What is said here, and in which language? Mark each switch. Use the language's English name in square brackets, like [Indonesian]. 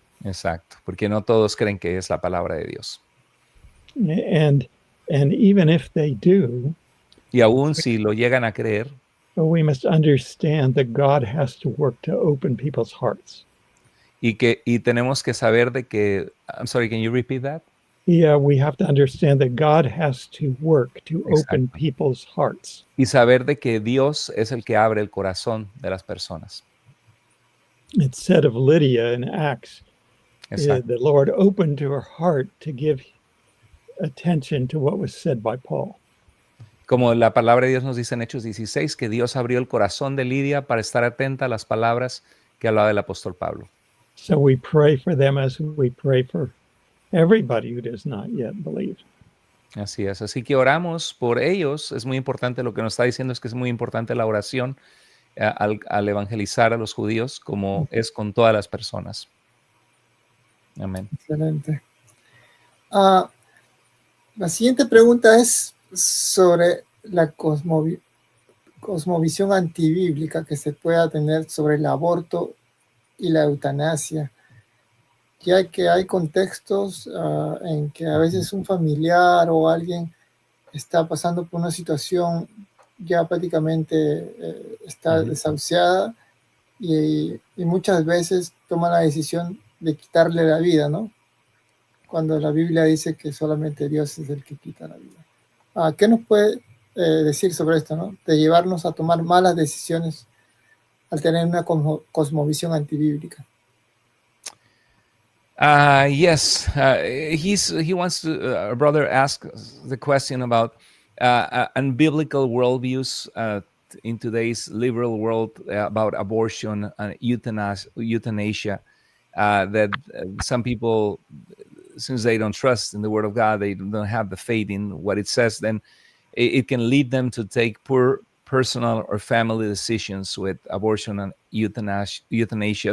[Spanish] Exacto, porque no todos creen que es la palabra de Dios. [English] And even if they do, [Spanish] Y aún si lo llegan a creer, [English] we must understand that God has to work to open people's hearts. [Spanish] y tenemos que saber de que, [English] I'm sorry, can you repeat that? Yeah, we have to understand that God has to work to open [Spanish] Exacto. [English] people's hearts. [Spanish] Y saber de que Dios es el que abre el corazón de las personas. [English] It's said of Lydia in Acts, [Spanish] Exacto. [English] the Lord opened to her heart to give attention to what was said by Paul. [Spanish] Como la palabra de Dios nos dice en Hechos 16, que Dios abrió el corazón de Lidia para estar atenta a las palabras que hablaba el apóstol Pablo. [English] So we pray for them as we pray for everybody who does not yet believe. [Spanish] Así es. Así que oramos por ellos. Es muy importante, lo que nos está diciendo es que es muy importante la oración al evangelizar a los judíos, como es con todas las personas. Amén. Excelente. La siguiente pregunta es sobre la cosmovisión antibíblica que se pueda tener sobre el aborto y la eutanasia, ya que hay contextos en que a veces un familiar o alguien está pasando por una situación ya prácticamente está desahuciada y muchas veces toma la decisión de quitarle la vida, ¿no? Cuando la Biblia dice que solamente Dios es el que quita la vida. ¿Qué nos puede decir sobre esto, ¿no? De llevarnos a tomar malas decisiones al tener una cosmovisión antibíblica. [English] Yes, he wants to, our brother asked the question about unbiblical worldviews in today's liberal world about abortion and euthanasia, that some people, since they don't trust in the word of God, they don't have the faith in what it says, then it can lead them to take poor personal or family decisions with abortion and euthanasia.